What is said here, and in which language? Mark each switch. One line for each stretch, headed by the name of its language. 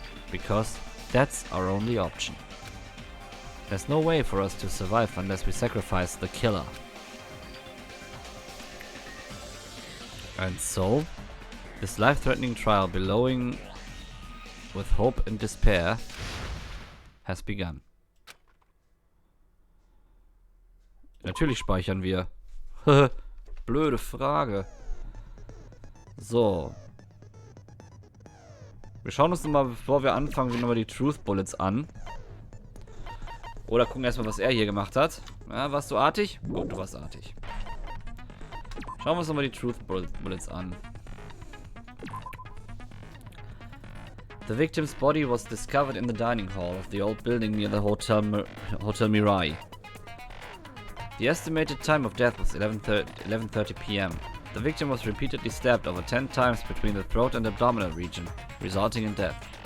English: Because that's our only option. There's no way for us to survive unless we sacrifice the killer. And so, this life-threatening trial billowing with hope and despair has begun.
German: Natürlich speichern wir. Blöde Frage. So. Wir schauen uns nochmal, bevor wir anfangen, nochmal die Truth Bullets an. Oder gucken erstmal, was er hier gemacht hat. Ja, warst du artig? Gut, du warst artig. Schauen wir uns nochmal die Truth Bullets an.
English: The victim's body was discovered in the dining hall of the old building near the Hotel Mirai. The estimated time of death was 11:30 p.m. The victim was repeatedly stabbed over 10 times between the throat and abdominal region, resulting in death.